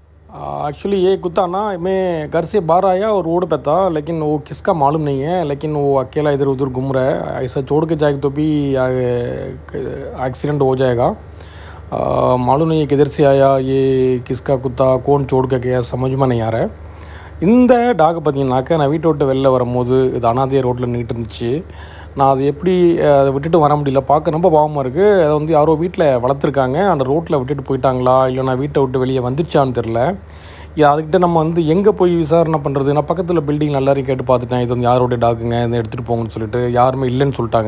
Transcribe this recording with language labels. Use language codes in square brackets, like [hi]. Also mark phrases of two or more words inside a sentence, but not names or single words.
[hi] एक्चुअली ये कुत्ता ना मैं घर से बाहर आया और रोड पे था, लेकिन वो किसका मालूम नहीं है, लेकिन वो अकेला इधर उधर घूम रहा है। ऐसा छोड़ के जाएगा तो भी एक्सीडेंट हो जाएगा। मालूम नहीं है किधर से आया, ये किसका कुत्ता, कौन छोड़ के गया, समझ में नहीं आ रहा है। [ta] இந்த டாக் பார்த்தீங்கன்னாக்கா, நான் வீட்டை விட்டு வெளில வரும்போது இது அனாதையாக ரோட்டில் நின்றுட்டு இருந்துச்சு. நான் அது எப்படி அதை விட்டுட்டு வர முடியல, பார்க்க ரொம்ப பாவமாக இருக்குது. அதை வந்து யாரோ வீட்டில் வளர்த்துருக்காங்க, அந்த ரோட்டில் விட்டுட்டு போயிட்டாங்களா இல்லை நான் வீட்டை விட்டு வெளியே வந்துடுச்சான்னு தெரில. அதுக்கிட்ட நம்ம வந்து எங்கே போய் விசாரணை பண்ணுறது? நான் பக்கத்தில் பில்டிங் எல்லாரையும் கேட்டு பார்த்துட்டேன், இது வந்து யாரோடைய டாக்குங்க, இதை எடுத்துகிட்டு போங்கன்னு சொல்லிட்டு யாருமே இல்லைன்னு சொல்லிட்டாங்க.